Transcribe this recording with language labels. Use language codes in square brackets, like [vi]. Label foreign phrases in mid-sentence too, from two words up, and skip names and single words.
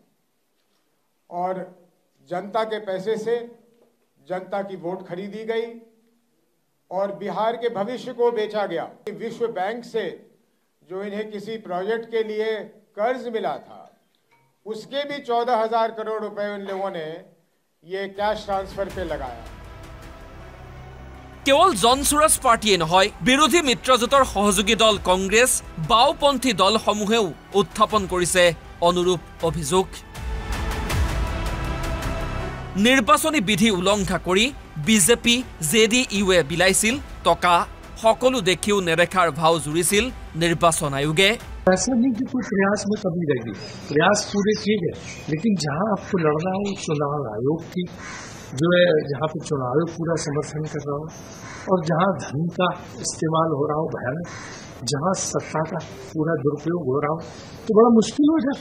[hi] और जनता के पैसे से जनता की वोट खरीदी गई और बिहार के भविष्य को बेचा गया। विश्व बैंक से जो इन्हें किसी प्रोजेक्ट के लिए कर्ज मिला था, उसके भी 14,000 करोड़ रुपए उन लोगों ने ये कैश ट्रांसफर पे लगाया। [as] केवल জনসুৰজ পাৰ্টিয়ে নহয়, বিৰোধী মিত্ৰজোঁটৰ সহযোগী দল কংগ্ৰেছ, বাওপন্থী দলসমূহেও উত্থাপন কৰিছে অনুৰূপ অভিযোগ। নিৰ্বাচনী বিধি উলংঘা কৰি বিজেপি JDUৱে বিলাইছিল টকা। সকলো দেখিও নেদেখাৰ ভাও জুৰিছিল নিৰ্বাচন আয়োগে। [hi] ऐसा नहीं कि कोई प्रयास में कमी रहेगी, प्रयास पूरे किए गए, लेकिन जहां आपको लड़ना है चुनाव आयोग की जो है, जहाँ पे चुनाव आयोग पूरा समर्थन कर रहा हो और जहाँ धन का इस्तेमाल हो रहा हो भयानक, जहाँ सत्ता का पूरा दुरुपयोग हो रहा हो, तो बड़ा मुश्किल हो जाता।